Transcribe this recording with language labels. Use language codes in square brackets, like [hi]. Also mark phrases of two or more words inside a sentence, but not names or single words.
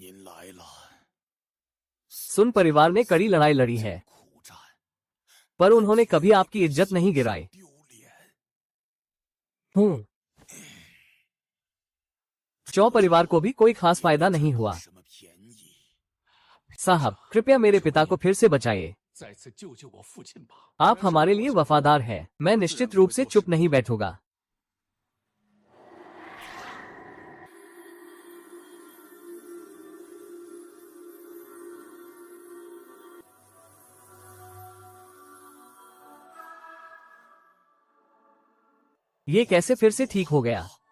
[hi] सुन परिवार ने कड़ी लड़ाई लड़ी है, पर उन्होंने कभी आपकी इज्जत नहीं गिराई। चौ परिवार को भी कोई खास फायदा नहीं हुआ। साहब, कृपया मेरे पिता को फिर से बचाइए। [zh] 再次救救我父亲吧。 [hi] आप हमारे लिए वफादार हैं। मैं निश्चित रूप से चुप नहीं बैठूंगा। ये कैसे फिर से ठीक हो गया?